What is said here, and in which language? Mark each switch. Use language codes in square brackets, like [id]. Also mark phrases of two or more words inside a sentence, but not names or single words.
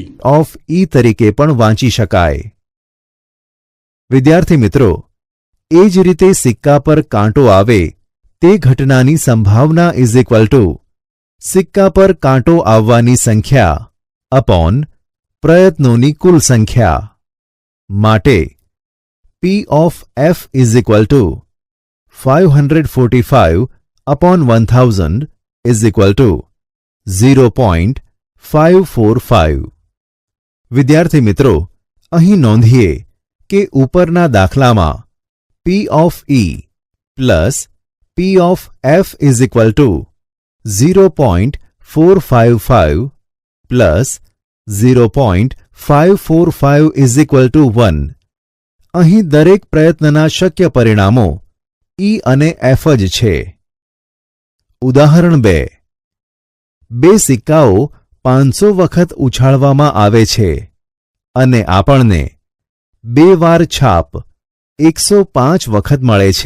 [gu] ઓફ E તરીકે પણ વાંચી શકાય. વિદ્યાર્થી મિત્રો, એ જ રીતે સિક્કા પર કાંટો આવે તે ઘટનાની સંભાવના [en] is equal to [gu] સિક્કા પર કાંટો આવવાની સંખ્યા અપોન પ્રયત્નોની કુલ સંખ્યા. [en] માટે P of F is equal to 545 upon 1000 is equal to 0.545. [gu] વિદ્યાર્થી મિત્રો, અહીં નોંધીએ કે ઉપરના દાખલામાં [en] P of E plus P of F is equal to 0.455 plus 0.545 is equal to 1. [gu] અહીં દરેક પ્રયત્નના શક્ય પરિણામો E અને F જ છે. ઉદાહરણ 2. બે સિક્કાઓ 500 વખત ઉછાળવામાં આવે છે અને આપણને 2 વાર છાપ 105 વખત મળે છે.